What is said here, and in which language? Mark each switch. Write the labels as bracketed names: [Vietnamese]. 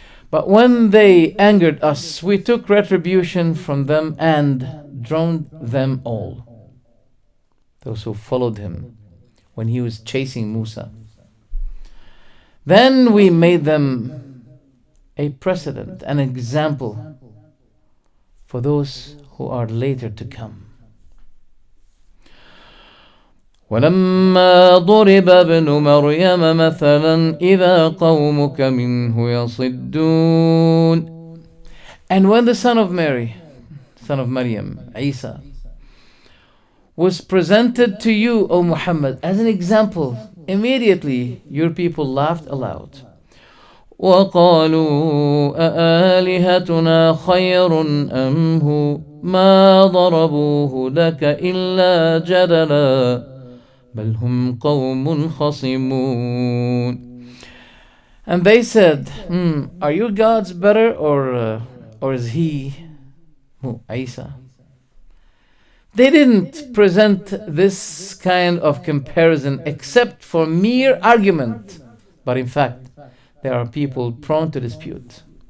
[English] But when they angered us, we took retribution from them and drowned them all, those who followed him when he was chasing Musa. Then we made them a precedent, an example for those who are later to come. [Arabic] ولما ضرب ابن مريم مثلا إذا قومك منه يصدون. [English] And when the son of Mary, son of Maryam, Isa, was presented to you, O Muhammad, as an example, immediately your people laughed aloud. [Arabic] وقالوا أآلهتنا خير أم هو ما ضربوه لك إلا جدلا بل هم قوم خصمون. [English] And they said, are your gods better, or is he, Isa? They didn't present this kind of comparison except for mere argument, but in fact there are people prone to dispute.